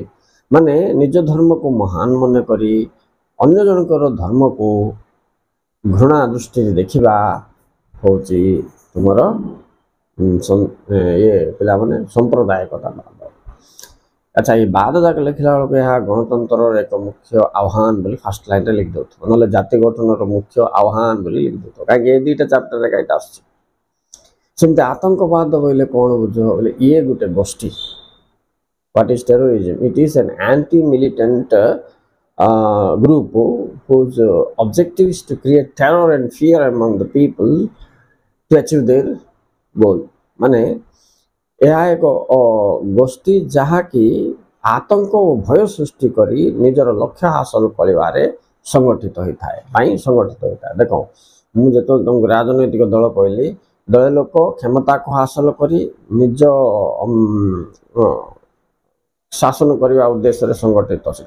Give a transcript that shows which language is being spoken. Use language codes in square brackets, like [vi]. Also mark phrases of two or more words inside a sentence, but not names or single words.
[or] ମାନେ ନିଜ ଧର୍ମକୁ ମହାନ ମନେ କରି ଅନ୍ୟ ଜଣଙ୍କର ଧର୍ମକୁ ଘୃଣା ଦୃଷ୍ଟିରେ ଦେଖିବା ହେଉଛି ତୁମର ପିଲାମାନେ ସମ୍ପ୍ରଦାୟିକତାବାଦ। ଆଚ୍ଛା, ଏଇ ବାଦ ଯାକ ଲେଖିଲା ବେଳକୁ ଏହା ଗଣତନ୍ତ୍ରର ଏକ ମୁଖ୍ୟ ଆହ୍ୱାନ ବୋଲି [en] first line [or] ଲେଖିଦେଉଥିବ, ନହେଲେ ଜାତି ଗଠନର ମୁଖ୍ୟ ଆହ୍ୱାନ ବୋଲି ଲେଖିଦେଉଥିବ, କାହିଁକି ଏ ଦୁଇଟା ଚାପ୍ଟରରେ ଏଇଟା ଆସୁଛି। ସେମିତି ଆତଙ୍କବାଦ କହିଲେ କ'ଣ ବୁଝ? ବୋଲେ ଇଏ ଗୋଟେ ଗୋଷ୍ଠୀ। [en] What is terrorism? It is an anti-militant group whose objective is to create terror and fear among the people to achieve their goal. [or] ମାନେ ଏହା ଏକ ଗୋଷ୍ଠୀ ଯାହାକି ଆତଙ୍କ ଓ ଭୟ ସୃଷ୍ଟି କରି ନିଜର ଲକ୍ଷ୍ୟ ହାସଲ କରିବାରେ ସଂଗଠିତ ହୋଇଥାଏ। ଦେଖ, ମୁଁ ଯେତେବେଳେ ତୁମକୁ ରାଜନୈତିକ ଦଳ କହିଲି, ଦଳେ ଲୋକ କ୍ଷମତାକୁ ହାସଲ କରି ନିଜ ଶାସନ କରିବା ଉଦ୍ଦେଶ୍ୟରେ ସଂଗଠିତ ସେଟା।